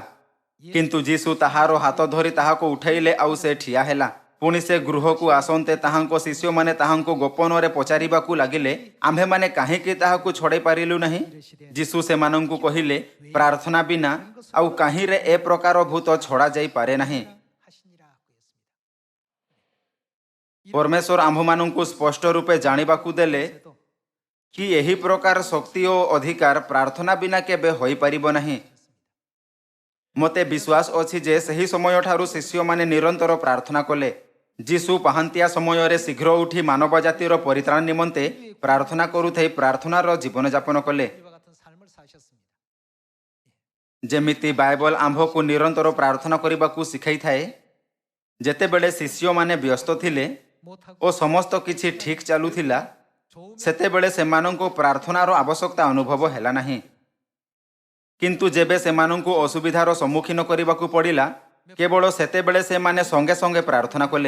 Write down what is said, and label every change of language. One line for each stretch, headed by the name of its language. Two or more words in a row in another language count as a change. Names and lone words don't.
Odia: କିନ୍ତୁ ଯୀଶୁ ତାହାର ହାତ ଧରି ତାହାକୁ ଉଠାଇଲେ, ଆଉ ସେ ଠିଆ ହେଲା। ପୁଣି ସେ ଗୃହକୁ ଆସନ୍ତେ ତାହାଙ୍କ ଶିଷ୍ୟମାନେ ତାହାଙ୍କୁ ଗୋପନରେ ପଚାରିବାକୁ ଲାଗିଲେ, ଆମ୍ଭେମାନେ କାହିଁକି ତାହାକୁ ଛଡ଼ାଇ ପାରିଲୁ ନାହିଁ? ଯୀଶୁ ସେମାନଙ୍କୁ କହିଲେ, ପ୍ରାର୍ଥନା ବିନା ଆଉ କାହିଁରେ ଏ ପ୍ରକାର ଭୂତ ଛଡ଼ା ଯାଇପାରେ ନାହିଁ।
Korean: 하시니라고 했습니다.
Odia: ପରମେଶ୍ୱର ଆମ୍ଭମାନଙ୍କୁ ସ୍ପଷ୍ଟ ରୂପେ ଜାଣିବାକୁ ଦେଲେ କି ଏହି ପ୍ରକାର ଶକ୍ତି ଓ ଅଧିକାର ପ୍ରାର୍ଥନା ବିନା କେବେ ହୋଇପାରିବ ନାହିଁ। ମୋତେ ବିଶ୍ୱାସ ଅଛି ଯେ ସେହି ସମୟଠାରୁ ଶିଷ୍ୟମାନେ ନିରନ୍ତର ପ୍ରାର୍ଥନା କଲେ। ଯୀଶୁ ପାହାନ୍ତିଆ ସମୟରେ ଶୀଘ୍ର ଉଠି ମାନବ ଜାତିର ପରିତ୍ରାଣ ନିମନ୍ତେ ପ୍ରାର୍ଥନା କରୁଥାଇ ପ୍ରାର୍ଥନାର ଜୀବନଯାପନ କଲେ।
Korean: 우리와 같은 삶을 사셨습니다.
Odia: ଯେମିତି ବାଇବଲ ଆମ୍ଭକୁ ନିରନ୍ତର ପ୍ରାର୍ଥନା କରିବାକୁ ଶିଖାଇଥାଏ। ଯେତେବେଳେ ଶିଷ୍ୟମାନେ ବ୍ୟସ୍ତ ଥିଲେ ଓ ସମସ୍ତ କିଛି ଠିକ୍ ଚାଲୁଥିଲା, ସେତେବେଳେ ସେମାନଙ୍କୁ ପ୍ରାର୍ଥନାର ଆବଶ୍ୟକତା ଅନୁଭବ ହେଲା ନାହିଁ। କିନ୍ତୁ ଯେବେ ସେମାନଙ୍କୁ ଅସୁବିଧାର ସମ୍ମୁଖୀନ କରିବାକୁ ପଡ଼ିଲା, କେବଳ ସେତେବେଳେ ସେମାନେ ସଙ୍ଗେ ସଙ୍ଗେ ପ୍ରାର୍ଥନା କଲେ।